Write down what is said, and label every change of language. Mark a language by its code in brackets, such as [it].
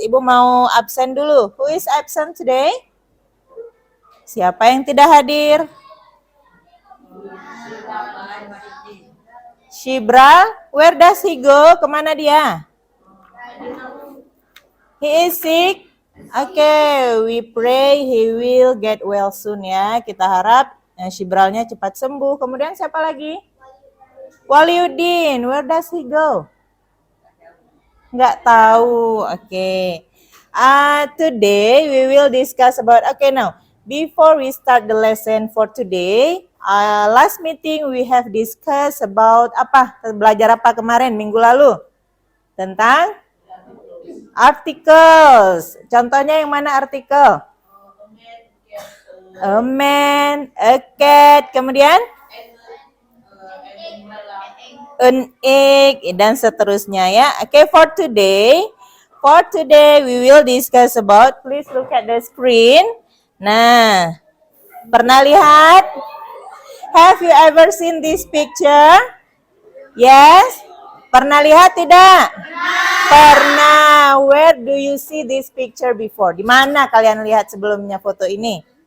[id] Ibu mau absen dulu. [en] Who is absent today? [id] Siapa yang tidak hadir? [en] Shibra, where does he go? [id] Kemana dia? [en] He is sick. Okay, we pray he will get well soon ya. [id] Kita harap Shibralnya cepat sembuh. Kemudian siapa lagi? Waliuddin, where does he go? Nggak tahu. Okay. [en] Today we will discuss about. Okay, now before we start the lesson for today, last meeting we have discussed about apa? [id] Belajar apa kemarin minggu lalu? Tentang articles. Contohnya yang mana artikel? [en] A man, a cat, [id] kemudian [en] an egg, [id] dan seterusnya ya. [en] Okay, for today we will discuss about, please look at the screen. [id] Nah, pernah lihat? [en] Have you ever seen this picture? Yes? [id] Pernah lihat tidak? Pernah. [en] Where do you see this picture before? [id] Di mana kalian lihat sebelumnya foto ini?